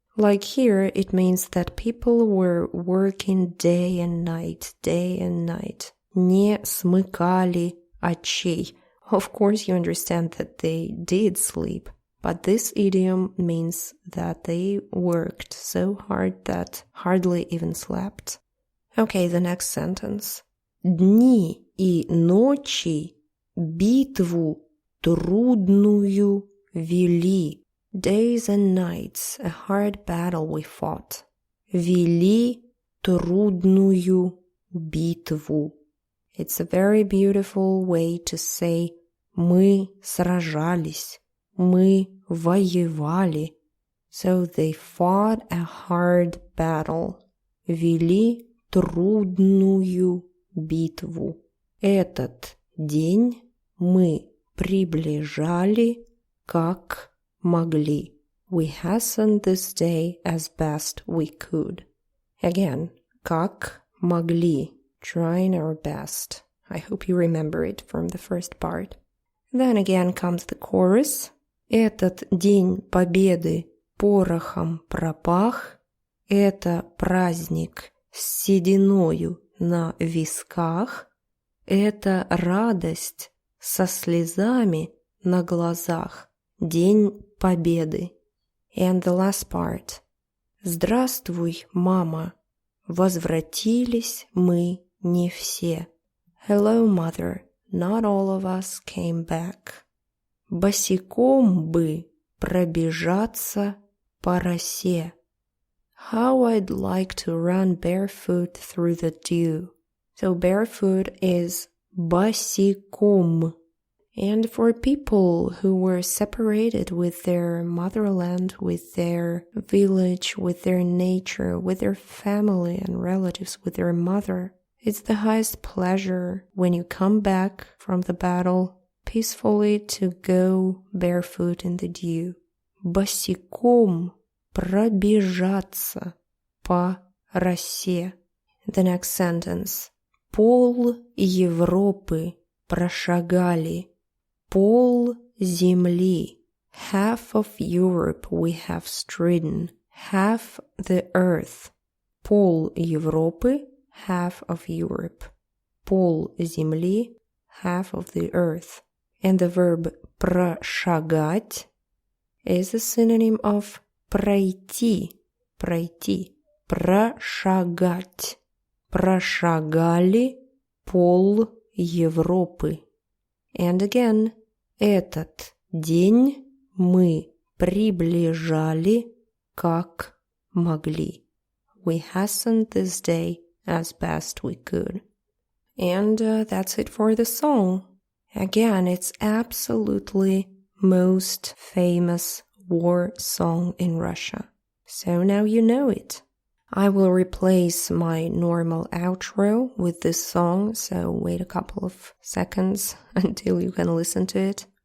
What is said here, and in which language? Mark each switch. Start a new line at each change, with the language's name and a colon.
English: Like here, it means that people were working day and night, day and night.
Russian: Не смыкали очей.
English: Of course, you understand that they did sleep, but this idiom means that they worked so hard that hardly even slept. Okay, the next sentence.
Russian: Дни и ночи битву трудную вели.
English: Days and nights, a hard battle we fought.
Russian: Вели трудную битву.
English: It's a very beautiful way to say
Russian: мы сражались, мы воевали.
English: So they fought a hard battle.
Russian: Вели трудную битву. Этот день мы приближали, как могли.
English: We hastened this day as best we could. Again,
Russian: как могли,
English: trying our best. I hope you remember it from the first part. Then again comes the chorus.
Russian: Этот день победы порохом пропах. Это праздник с сединою на висках. Это радость со слезами на глазах. День победы.
English: And the last part.
Russian: Здравствуй, мама. Возвратились мы не все.
English: Hello, mother. Not all of us came back.
Russian: Босиком бы пробежаться по росе.
English: How I'd like to run barefoot through the dew. So barefoot is босиком. And for people who were separated with their motherland, with their village, with their nature, with their family and relatives, with their mother, it's the highest pleasure when you come back from the battle peacefully to go barefoot in the dew.
Russian: Босиком пробежаться по росе.
English: The next sentence.
Russian: Пол-Европы прошагали. Пол-Земли.
English: Half of Europe we have stridden. Half the earth.
Russian: Пол-Европы.
English: Half of Europe.
Russian: Пол-Земли.
English: Half of the earth. And the verb прошагать is a synonym of пройти.
Russian: Пройти. Прошагать. Прошагали пол Европы.
English: And again,
Russian: этот день мы приближали, как могли.
English: We hastened this day as best we could. And that's it for the song. Again, it's absolutely most famous war song in Russia. So now you know it. I will replace my normal outro with this song, so wait a couple of seconds until you can listen to it.